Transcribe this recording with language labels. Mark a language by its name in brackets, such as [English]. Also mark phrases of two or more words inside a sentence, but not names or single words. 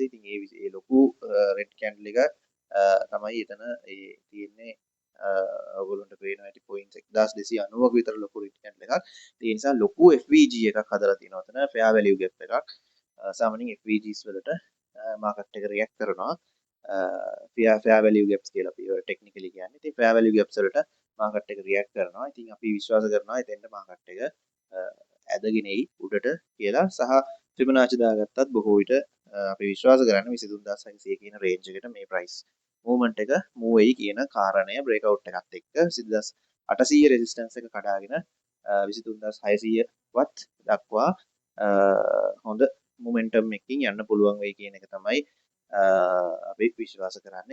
[Sinhala] ඉතින් ඒ ලොකු [English] red candle [Sinhala] එක තමයි එතන ඒ තියෙන්නේ ඔයගොල්ලන්ට පේනවා ඇති පොයින්ට්ස් 1290ක විතර ලොකු [English] red candle [Sinhala] එකක්. ඒ නිසා ලොකු FVG එකක් හදලා තියෙනවා එතන [English] fair value gap [Sinhala] එකක්. සාමාන්‍යයෙන් FVGs වලට මාකට් එක රියැක්ට් කරනවා [English] fair value gaps [Sinhala] කියලා අපි ඒවට ටෙක්නිකලි කියන්නේ. ඉතින් [English] fair value gaps [Sinhala] වලට මාකට් එක රියැක්ට් කරනවා. ඉතින් අපි විශ්වාස කරනවා එතෙන්ට මාකට් එක ඇදගෙන එයි උඩට කියලා. සහ ෆිබොනාචි දාගත්තත් බොහෝ විට අපි විශ්වාස කරන්නේ 23600 කියන රේන්ජ් එකට මේ [English] price movement [Sinhala] එක මූව් වෙයි කියන කාරණය බ්‍රේක්අවුට් එකත් එක්ක 20800 රෙසිස්ටන්ස් එක කඩාගෙන 23600 වත් දක්වා හොඳ මොමන්ටම් එකකින් යන්න පුළුවන් වෙයි කියන එක තමයි අපි විශ්වාස කරන්නේ.